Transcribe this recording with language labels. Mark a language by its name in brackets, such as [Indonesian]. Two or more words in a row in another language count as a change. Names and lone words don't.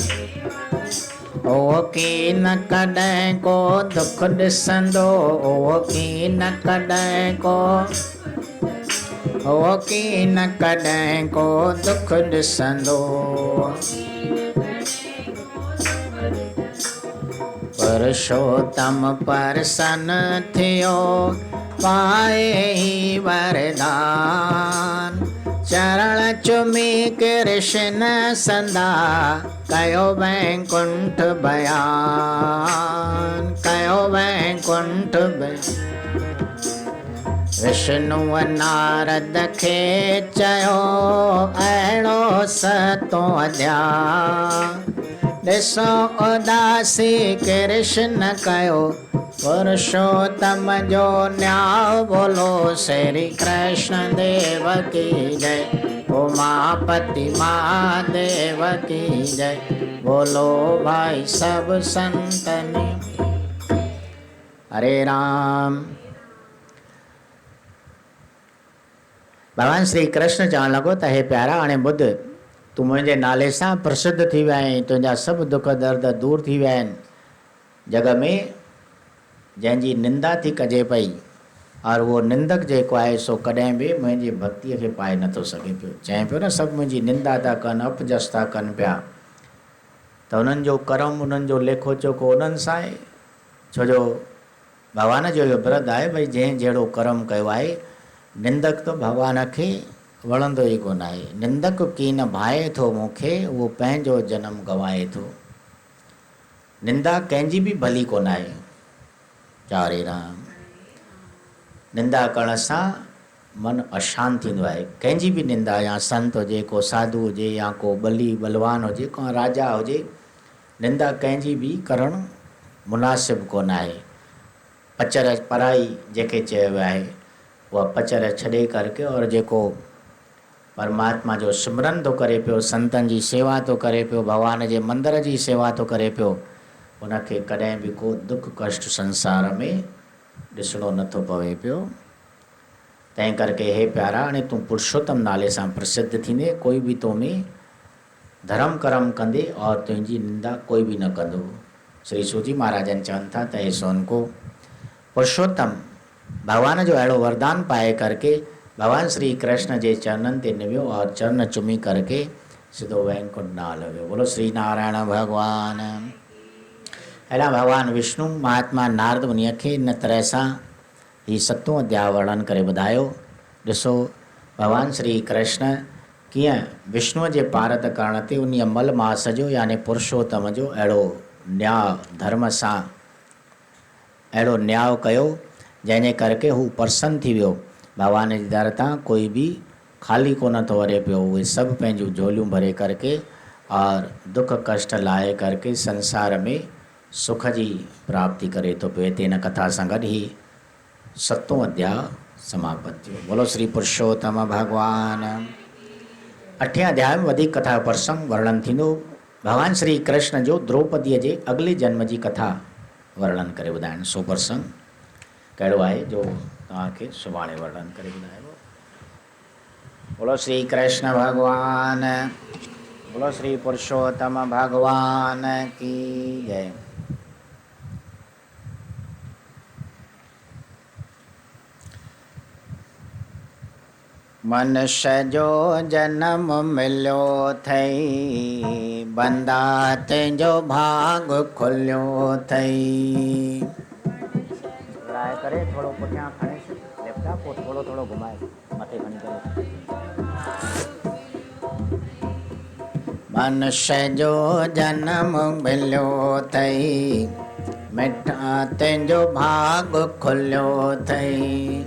[Sindhi] ओ की न कॾहिं को दुख ॾिसंदो, ओ की न कॾहिं को, ओ की न कॾहिं को दुख ॾिसंदो। पुरुषोत्तम प्रसन्न थियो पाए ही वरदान। चरण चुमी कृष्ण संदा कयो वैकुंठ बयान, कयो वैकुंठ बयान। विष्णु नारद खे चयो अहिड़ो सतो ध्यान। ॾिसो उदासी कृष्ण कयो पुरुषोत्तम जो न्याय। [Hindi] बोलो श्री कृष्ण देव की जय, उमापति महादेव की जय। [Sindhi] बोलो भाई सब संतनि। हरे राम। भगवान श्री कृष्ण चवणु लॻो त हे प्यारा, हाणे ॿुध, तूं मुंहिंजे नाले सां प्रसिद्ध थी विया आहीं, तुंहिंजा सभु दुख दर्द दूर थी विया आहिनि। जग में जंहिंजी निंदा थी कजे पई और उहो निंदक जेको आहे सो कॾहिं बि मुंहिंजी भक्तीअ खे पाए नथो सघे पियो। चए पियो न सभु मुंहिंजी निंदा था कनि, अपजस था कनि पिया, त उन्हनि जो कर्म उन्हनि जो लेखो चोखो उन्हनि सां आहे। छो जो भॻवान जो इहो विरत आहे भई जंहिं जहिड़ो कर्म कयो आहे, निंदक त भॻवान खे वणंदो ई कोन आहे। निंदक की न भाए थो मूंखे, उहो पंहिंजो जनम गवाए थो। निंदा कंहिंजी बि भली कोन आहे। चारे राम निंदा करण सां मन अशांत थींदो आहे। कंहिंजी बि निंदा, या संत हुजे, को साधु हुजे, या को बली बलवान हुजे, को राजा हुजे, निंदा कंहिंजी बि करणु मुनासिब कोन आहे। पचर पराई जेके चयो वियो आहे उहा पचर छॾे करके और जेको परमात्मा जो सिमरन थो करे पियो, संतनि जी सेवा थो करे पियो, भॻवान जे मंदर जी सेवा थो करे पियो, उनखे कॾहिं बि को दुख कष्ट संसार में ॾिसणो नथो पवे पियो। तंहिं करके हे प्यारा, हाणे तूं पुरुषोत्तम नाले सां प्रसिद्ध थींदे, कोई बि तो में धर्म कर्म कंदे और तुंहिंजी निंदा कोई भी न कंदो। श्री सूजी महाराजन चवनि था त ऐसो उनको पुरुषोत्तम भगवान जो अहिड़ो वरदान पाए करके भगवान श्री कृष्ण जे चरणनि ते निवियो और चरण चुमी करके सिधो वैकुंठ न हलियो वियो। बोलो श्री नारायण भगवान। अहिड़ा भगवान विष्णु महात्मा नारद मुनीअ खे इन तरह सां ही 7वां अध्याय वर्णन करे ॿुधायो। ॾिसो भगवान श्री कृष्ण कीअं विष्णुअ जे पारत करण ते उन मल मास जो यानी पुरुषोत्तम जो अहिड़ो न्याय धर्म सां अहिड़ो न्याय कयो जंहिंजे करके हू प्रसन्न थी वियो। भगवान जी दर तां कोई भी खाली कोन थो वरे पियो। उहे सभु पंहिंजूं झोलियूं भरे करके और दुख कष्ट लाहे करके संसार में सुख जी प्राप्ति करे थो पियो। हिते हिन कथा सां गॾु ही 7वां अध्याय समाप्त थियो। बोलो श्री पुरुषोत्तम भगवान। 8वें अध्याय में वधिक कथा प्रसंग वर्णन थींदो। भगवान श्री कृष्ण जो द्रौपदीअ जे अगले जन्म जी कथा वर्णन करे ॿुधाइण। सो प्रसंग कहिड़ो आहे जो तव्हांखे सुभाणे वर्णन करे ॿुधाइबो। बोलो श्री कृष्ण भगवान, बोलो श्री पुरुषोत्तम भगवान की जय। मनुष्य जो जन्म मिलियो थई, बंदा तुंहिंजो भाग खुलियो थई। लाइ करे थोरो पुठियां खणे लैपटॉप पोइ थोरो थोरो घुमाए मथे खणी करे। मनुष्य जो जन्म मिलियो थई, मिठा तुंहिंजो भाग खुलियो थई।